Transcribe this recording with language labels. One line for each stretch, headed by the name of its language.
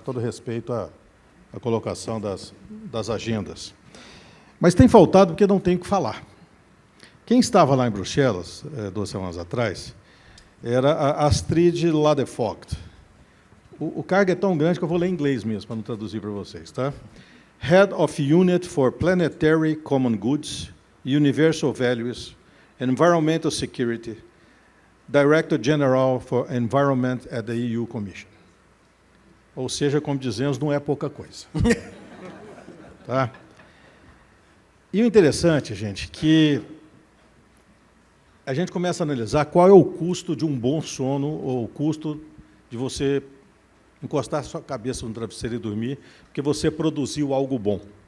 Portuguese: Com todo respeito à colocação das agendas. Mas tem faltado porque não tem o que falar. Quem estava lá em Bruxelas, 2 semanas atrás, era a Astrid Ladevogt. O cargo é tão grande que eu vou ler em inglês mesmo, para não traduzir para vocês. Tá?
English: Head of Unit for Planetary Common Goods, Universal Values, Environmental Security, Director General for Environment at the EU Commission.
Portuguese: Ou seja, como dizemos, não é pouca coisa. Tá? E o interessante, gente, que a gente começa a analisar qual é o custo de um bom sono, ou o custo de você encostar a sua cabeça no travesseiro e dormir, porque você produziu algo bom.